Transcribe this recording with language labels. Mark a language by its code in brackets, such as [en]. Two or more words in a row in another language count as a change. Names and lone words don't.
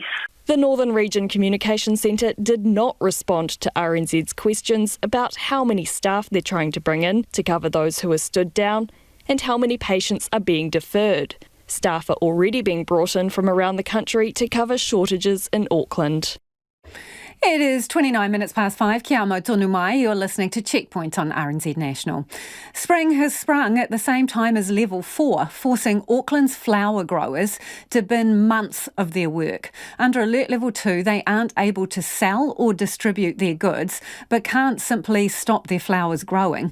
[en] The Northern Region Communications Centre did not respond to RNZ's questions about how many staff they're trying to bring in to cover those who are stood down and how many patients are being deferred. Staff are already being brought in from around the country to cover shortages in Auckland. It is 29 minutes past 5. [mi] Kia mau tonu mai. [en] You're listening to Checkpoint on RNZ National. Spring has sprung at the same time as level 4, forcing Auckland's flower growers to bin months of their work. Under alert level 2, they aren't able to sell or distribute their goods, but can't simply stop their flowers growing.